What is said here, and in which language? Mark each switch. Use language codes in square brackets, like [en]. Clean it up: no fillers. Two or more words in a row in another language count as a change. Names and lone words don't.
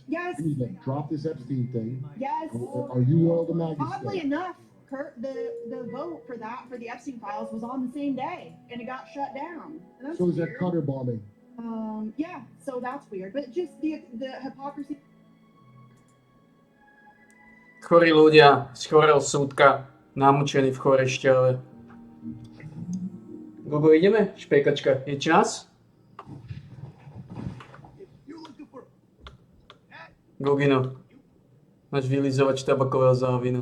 [en] Yes. you need to drop this Epstein thing. yes, Are you loyal to Maggie? oddly still? enough, Kurt, the vote for the Epstein files was on the same day, and it got shut down. And that's So is that weird. Cutter bombing? Yeah, so that's weird. But just the hypocrisy. [sk] Chorí ľudia z chorého súdka, namočení v chorešťave. Gogo, ideme? Špekačka, je čas? Gogino, máš vylizovať tabakového závinu.